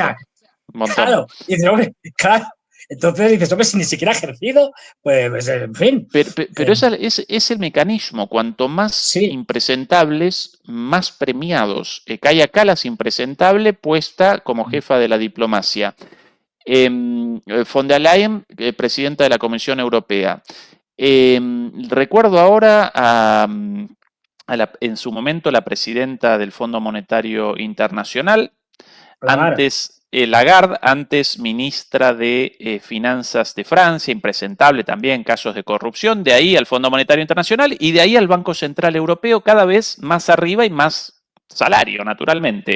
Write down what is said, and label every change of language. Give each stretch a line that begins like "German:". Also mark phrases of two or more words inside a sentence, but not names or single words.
Spanish: o sea, claro. Y dice, hombre, claro. Entonces dices, hombre, si ni siquiera ha ejercido, pues en fin. Pero es el mecanismo. Cuanto más Sí. impresentables, más premiados. Kaja Kallas, impresentable, puesta como jefa de la diplomacia. Von der Leyen, presidenta de la Comisión Europea. Recuerdo ahora en su momento la presidenta del Fondo Monetario Internacional, antes Lagarde, antes ministra de Finanzas de Francia, impresentable también, casos de corrupción, de ahí al Fondo Monetario Internacional y de ahí al Banco Central Europeo, cada vez más arriba y más salario, naturalmente.